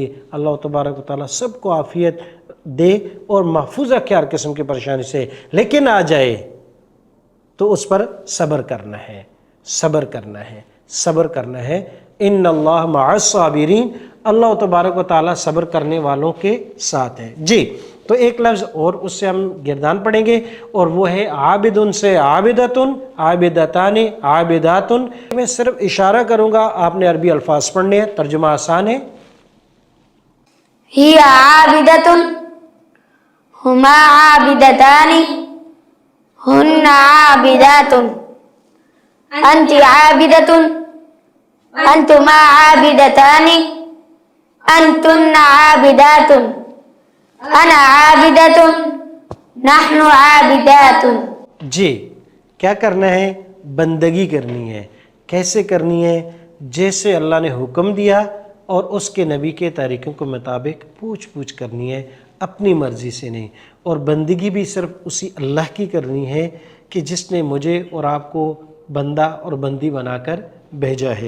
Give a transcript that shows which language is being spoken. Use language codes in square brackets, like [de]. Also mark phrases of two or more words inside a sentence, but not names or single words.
[ur] اللہ تبارک و تعالیٰ سب کو عافیت دے اور محفوظ رکھے ہر قسم کی پریشانی سے، لیکن آ جائے تو اس پر صبر کرنا ہے، صبر کرنا ہے، صبر کرنا ہے۔ [ar] ان اللہ مع الصابرین، [ur] اللہ تبارک و تعالیٰ صبر کرنے والوں کے ساتھ ہے۔ جی تو ایک لفظ اور اس سے ہم گردان پڑھیں گے، اور وہ ہے عابدن سے [ar] عابدتن، عابدتان عابداتن۔ [ur] میں صرف اشارہ کروں گا، آپ نے عربی الفاظ پڑھنے ہیں، ترجمہ آسان ہے۔ [ar] هي عابدة هما عابدتان هن عابدات أنت عابدة أنتما عابدتان أنتن عابدات أنا عابدة نحن عابدات۔ [ur] جی کیا کرنا ہے؟ بندگی کرنی ہے۔ کیسے کرنی ہے؟ جیسے اللہ نے حکم دیا اور اس کے نبی کے طریقوں کے مطابق پوچھ کرنی ہے، اپنی مرضی سے نہیں، اور بندگی بھی صرف اسی اللہ کی کرنی ہے کہ جس نے مجھے اور آپ کو بندہ اور بندی بنا کر بھیجا ہے۔